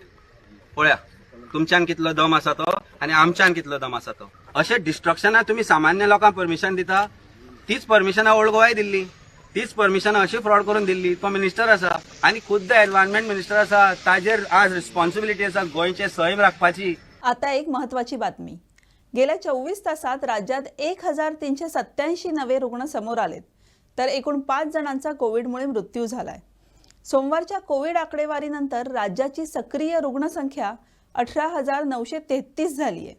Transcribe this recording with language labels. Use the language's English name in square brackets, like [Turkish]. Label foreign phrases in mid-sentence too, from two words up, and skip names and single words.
[Konkani] पळया तुमच्यान कितलो दम आसा तो आनी आमच्यान कितलो दम आसा तो। अशें डिस्ट्रक्शनाक तुमी सामान्य लोकांक परमिशन दिता, तीच परमिशनां ओल्ड गोवाय दिल्ली, तीच परमिशनां अशी फ्रॉड करून दिल्ली। तो मिनिस्टर आसा आनी खुद्द [English] environment minister [Konkani] आसा, ताजेर आज रिस्पॉन्सिबिलिटी आसा गोंयचे सैम राखपाची। [Marathi] आता एक महत्त्वाची बातमी, गेल्या 24 तासात राज्यात 1387 नवे रुग्ण समोर आलेत, तर एकूण 5 जणांचा कोविडमुळे मृत्यू झालाय। सोमवारच्या कोविड आकडेवारीनंतर राज्याची सक्रिय रुग्णसंख्या 18,933 झाली आहे।